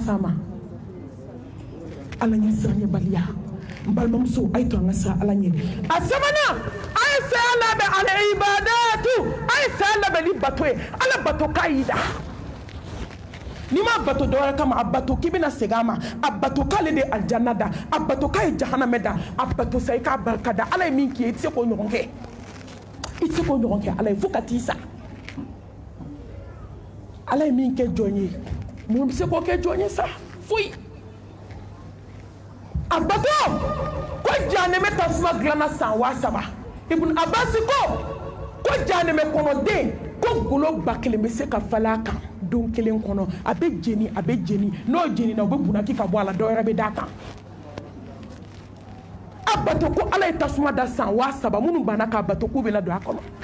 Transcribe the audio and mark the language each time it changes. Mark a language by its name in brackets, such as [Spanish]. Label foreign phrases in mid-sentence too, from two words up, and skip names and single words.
[Bambara] s'a ma ala ɲɛ siranɲɛbaliya n balimamuso a ye to an ka siran ala ɲɛ a 3nan a ye saya labɛn ala ibadatu a ye saya labɛn ni bato ye ala bato k'a y'i da n'i ma bato dɔwɛrɛ kama a bato k'i bɛna segin a ma a bato k'ale de ye aljanna da a bato k'a ye jahanamɛ da a bato sa i k'a barika da ala ye min k'i ye i tɛ se k'o ɲɔgɔn kɛ i tɛ se k'o ɲɔgɔn kɛ ala ye fo ka t'i sa ala ye min kɛ jɔn ye mun bɛ se k'o kɛ jɔn ye sa foyi a bato ko jahanɛmɛ tasuma dilanna san 3000 ibn Abbas ko jahanɛmɛ kɔnɔden ko golo 1000 bɛ se ka falen a kan don kelen kono abe jeni no jeni na obe bunaki ka bo ala do yɛrɛ be da kan abato ko ala ye tasuma da san wa saba minnu banna ka bato k'u bɛna don a kɔnɔ